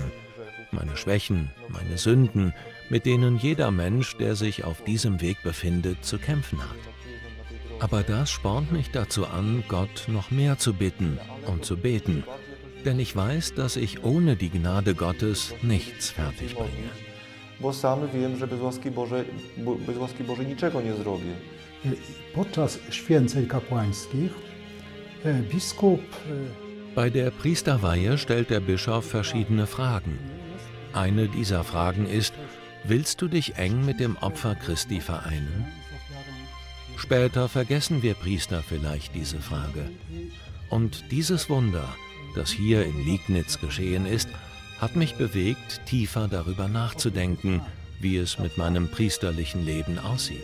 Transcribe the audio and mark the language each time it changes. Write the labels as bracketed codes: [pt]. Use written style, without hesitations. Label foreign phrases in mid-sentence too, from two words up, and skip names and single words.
[de] Meine Schwächen, meine Sünden, mit denen jeder Mensch, der sich auf diesem Weg befindet, zu kämpfen hat. Aber das spornt mich dazu an, Gott noch mehr zu bitten und zu beten, denn ich weiß, dass ich ohne die Gnade Gottes nichts fertig bringe. [pl] Bo sam wiem, że bez łaski Bożej niczego nie zrobię. Podczas święceń kapłańskich biskup. [de] Bei der Priesterweihe stellt der Bischof verschiedene Fragen. Eine dieser Fragen ist: Willst du dich eng mit dem Opfer Christi vereinen? Später vergessen wir Priester vielleicht diese Frage. Und dieses Wunder, das hier in Liegnitz geschehen ist, hat mich bewegt, tiefer darüber nachzudenken, wie es mit meinem priesterlichen Leben aussieht.